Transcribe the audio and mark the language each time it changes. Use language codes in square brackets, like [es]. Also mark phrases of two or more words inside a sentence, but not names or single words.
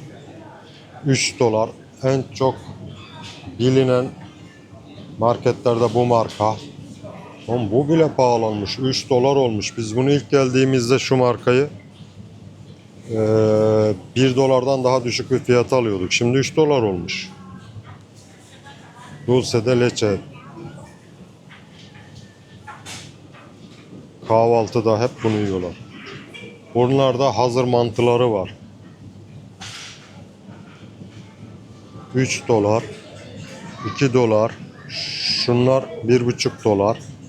[tr] 3 dolar en çok bilinen marketlerde bu marka. Oğlum bu bile pahalanmış. 3 dolar olmuş. Biz bunu ilk geldiğimizde şu markayı 1 dolardan daha düşük bir fiyata alıyorduk. Şimdi 3 dolar olmuş. [es] Dulce de leche. [tr] Kahvaltıda hep bunu yiyorlar. Bunlarda hazır mantıları var. 3 dolar. 2 dolar. Şunlar 1,5 dolar.